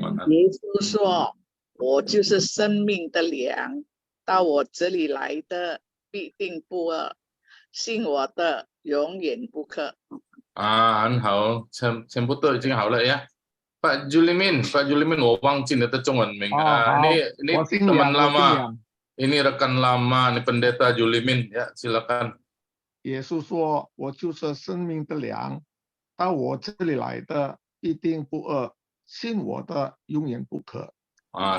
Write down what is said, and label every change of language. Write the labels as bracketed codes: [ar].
[zh] 耶稣说：“我就是生命的粮，到我这里来的必定不饿，信我的永远不渴。” 很好，全部都已经好了呀。 Pak Julimin,我忘记你的中文名。 [id] ini teman lama, ini rekan lama, ini pendeta Julimin ya, silakan. [zh] 耶稣说：“我就是生命的粮，到我这里来的必定不饿，信我的永远不渴。”